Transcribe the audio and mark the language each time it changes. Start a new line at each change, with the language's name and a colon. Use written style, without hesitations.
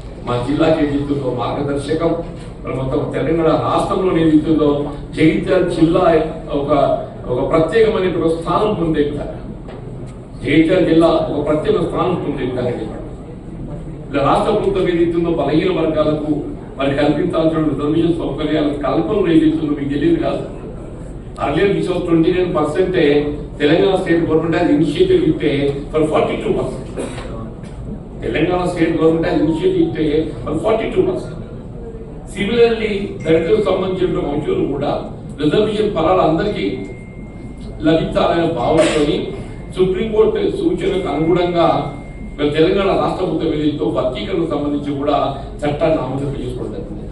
Telugu: మా జిల్లాకి ఏదైతుందో మార్గదర్శకం మొత్తం తెలంగాణ రాష్ట్రంలో ఏదైతుందో జగిత్యాల జిల్లా ఒక ప్రత్యేకమైన స్థానం పొందే విధంగా జగిత్యాల జిల్లా ఒక ప్రత్యేక స్థానం పొందే విధంగా చెప్పండి. ఇలా రాష్ట్ర ప్రభుత్వం ఏదైతుందో బలహీన వర్గాలకు మరి కల్పించాల్సిన రిజర్వేషన్ సౌకర్యాల కల్పనలు ఏదైతుందో మీకు తెలియదు కాదు.
English: Earlier which was 29%, Telangana state government has initiated it for 42%. Telangana state government has initiated it for 42%.
Telugu: Similarly, దళితులకు సంబంధించిన అంశాలు కూడా రిజర్వేషన్ ఫలాలు అందరికీ లభించాలనే భావనతోని సుప్రీంకోర్టు సూచనకు అనుగుణంగా తెలంగాణ రాష్ట్ర ప్రభుత్వం ఏదైతే వర్గీకరణకు సంబంధించి కూడా చట్టాన్ని ఆమోదం చేసుకోవడం.